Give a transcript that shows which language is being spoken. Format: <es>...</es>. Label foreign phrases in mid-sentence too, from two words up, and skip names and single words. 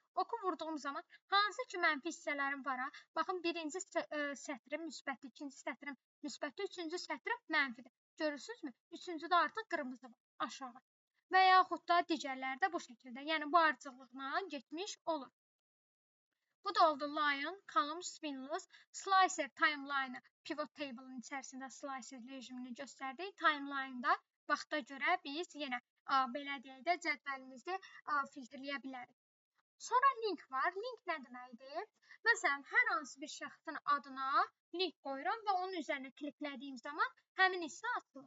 <az>Oku vurduğum zaman hansı ki mənfi hissələrim var. Baxın, birinci sətrim müsbətdir, ikinci sətrim müsbətdir, üçüncü sətrim mənfidir. Görürsünüzmü? Üçüncüdə artıq qırmızı var aşağı. Və yaxud da digərləri də bu şəkildə. Yəni, bu ardıcıllıqla getmiş olur. Bu da oldu</az> <en>line, columns, windows, slicer, timeline, pivot table-</en> <az>ın içərisində slicer rejimini göstərdik. Timeline-da vaxta görə biz yenə belə deyək də cədvəlimizi filtrləyə bilərik. Sonra link var. Link nə deməkdir? Məsələn, hər hansı bir şəxsin adına link qoyuram və onun üzərinə kliklədiyim zaman həmin hissə açılır.</az>